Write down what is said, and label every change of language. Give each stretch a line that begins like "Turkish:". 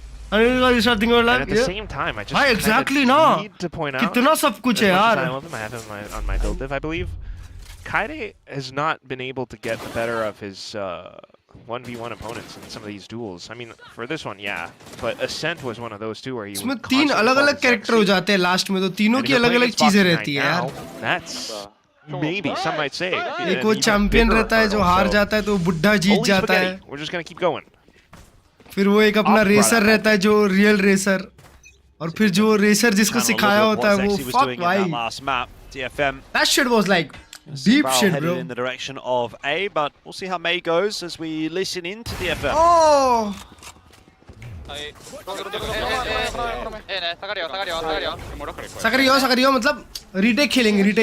English: And at the same time, I just need to point out,
Hindi: कितना सब कुछ है यार.
English: I have him on my build div, I believe. Kaide has not been able to get the better of his 1v1 opponents in some of these duels. I mean, for this one, yeah, but Ascent was one of those too where he
Hindi: इसमें तीन अलग-अलग character हो जाते हैं last में, तो तीनों की अलग-अलग चीजें रहती है यार.
English: That's maybe some might say.
Hindi: एक वो चैंपियन रहता है जो हार जाता है तो बुड्ढा जीत जाता है.
English: We're just gonna keep going.
Hindi: फिर वो एक अपना रेसर रहता है जो रियल रेसर, और फिर जो रेसर जिसको सिखाया होता है वो fuck भाई.
English: That shit was like deep shit, bro. In the direction of A, but we'll see how May goes as we listen in to DFM. Oh.
Hindi: Sakario मतलब retake खेलेंगे.